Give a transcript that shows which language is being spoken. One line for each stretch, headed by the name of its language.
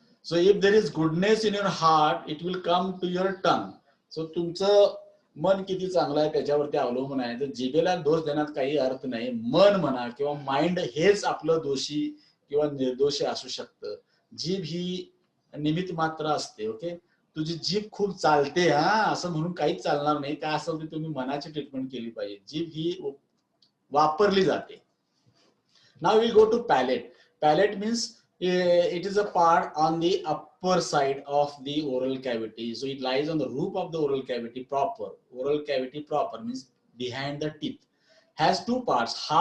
English: So if there is goodness in your heart, it will come to your tongue.
Marathi: So तुमचं मन किती चांगलं आहे त्याच्यावरती अवलंबून आहे. तर जिभेला दोष देण्यात काही अर्थ नाही. मन म्हणा किंवा माइंड हेच आपलं दोषी किंवा निर्दोषी असू शकतं. जीभ ही निमित्त मात्र असते. ओके. तुझी जीभ खूप चालते असं म्हणून काहीच चालणार नाही. काय असेल ते तुम्ही मनाची ट्रीटमेंट केली पाहिजे. जीभ ही वापरली जाते. Now we go to palette.
English: Palate means it is a part on the upper side of the oral cavity. So it lies on the roof of the oral cavity proper. Oral cavity proper means behind the teeth. Has two parts.